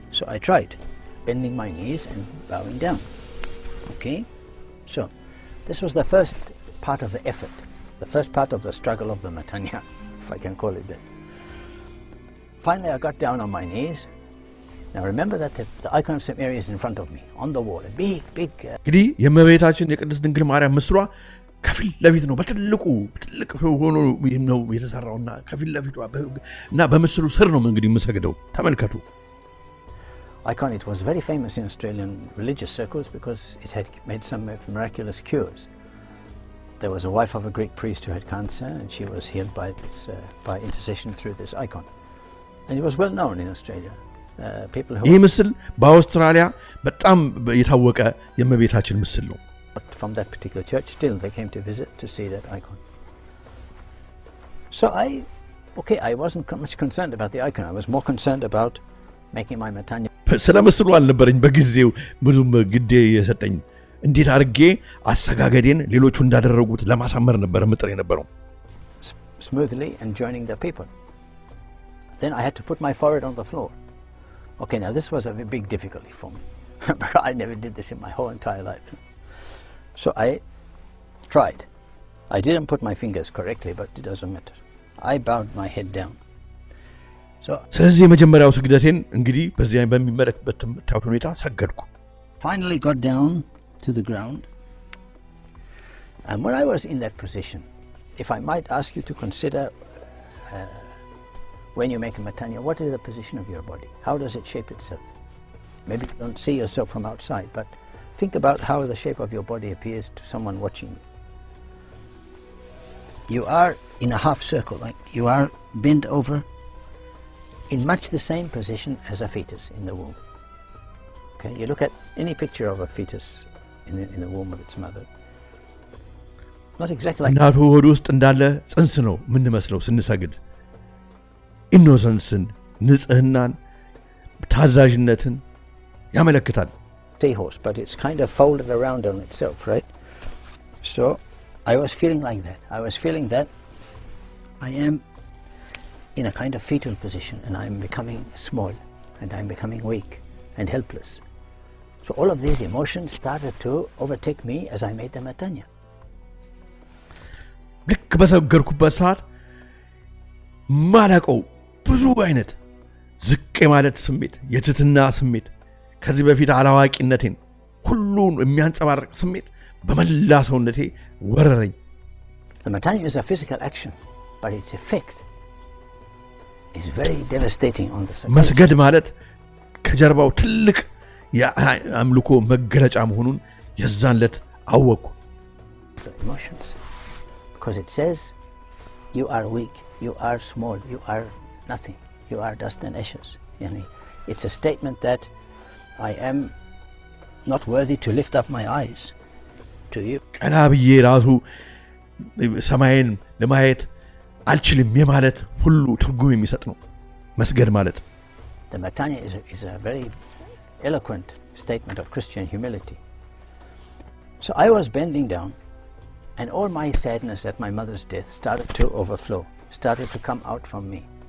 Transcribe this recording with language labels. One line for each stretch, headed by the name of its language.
English: So I tried, bending my knees and bowing down. Okay? So, this was the first part of the effort, the first part of the struggle of the matanya, if I can call it that. Finally, I got down on my knees. Now remember that the icon of St. Mary is in front of me, on the wall, a big...
Amharic: እንግዲህ የእመቤታችን የቅድስት ድንግል ማርያም ምስሏ ከፊት ለፊት ነው፣ በትልቅ ሆኖ ነው የተሰራውና ከፊት ለፊቷ እና በምስሉ ስር ነው እንግዲህ የምሰግደው። ተመልከቱ።
English: Icon, it was very famous in Australian religious circles because it had made some miraculous cures. There was a wife of a Greek priest who had cancer and she was healed by intercession through this icon. And it was well known in Australia. People who...
Amharic: ይህ ምስል በአውስትራሊያ በጣም የታወቀ የእመቤታችን ምስል ነው።
English: From that particular church, still they came to visit to see that icon. So I wasn't much concerned about the icon. I was more concerned about making my matanya.
Amharic: ስለ ምስሉ አልነበረኝ በጊዜው ብዙም ግዴ የሰጠኝ። እንዴት አድርጌ አሰጋገዴን ሌሎቹ እንዳደረጉት ለማሳመር ነበር ምጥር የነበረው።
English: Smoothly and joining the people. Then I had to put my forehead on the floor. Okay, now this was a big difficulty for me. I never did this in my whole entire life. So I tried. I didn't put my fingers correctly, but it doesn't matter. I bowed my head down.
Amharic: ስለዚህ የመጀመሪያው ስግደቴን እንግዲህ በዚያ በሚመለከበት ሁኔታ ሰገድኩ።
English: Finally got down to the ground. And when I was in that position, if I might ask you to consider when you make a matanya, what is the position of your body? How does it shape itself? Maybe you don't see yourself from outside, but think about how the shape of your body appears to someone watching you. You are in a half circle, like you are bent over in much the same position as a fetus in the womb. Okay, you look at any picture of a fetus in the womb of its mother. Not exactly like...
Amharic: እናቱ ሆድ ውስጥ እንዳለ ጽንስ ነው ምን መስለው ስንሰግድ። ኢኖሰንስን፣ ንጽህናን፣ ታዛዥነትን ያመለክታል።
English: Seahorse, but it's kind of folded around on itself, right? So I was feeling like that. I was feeling that I am in a kind of fetal position and I'm becoming small and I'm becoming weak and helpless. So all of these emotions started to overtake me as I made the matanya.
Amharic: ልክ በሰገርኩበት ሰዓት ማላቀው ብዙ አይነት ዝቅ ማለት ስሜት፣ የትህትና ስሜት፣ ከዚህ በፊት አላዋቂነቴን ሁሉን የሚያንጸባርቅ ስሜት በመላ ሰውነቴ ወረረኝ።
English: The matanya is a physical action, but its effect is very devastating on the soul.
Amharic: መስገድ ማለት ከጀርባው ትልቅ የአምልኮ መገለጫ መሆኑን የዛን ዕለት አወቅኩ።
English: The emotions, because it says you are weak, you are small, you are nothing, You are dust and ashes. It's a statement that I am not worthy to lift up my eyes to you.
Amharic: ቀና ብዬ ራሱ ሰማይን ለማየት አልችልም የማለት ሁሉ ትርጉም የሚሰጥ ነው መስገድ ማለት።
English: The Matanya is a very eloquent statement of Christian humility. So I was bending down, and all my sadness at my mother's death started to overflow, started to come out from me.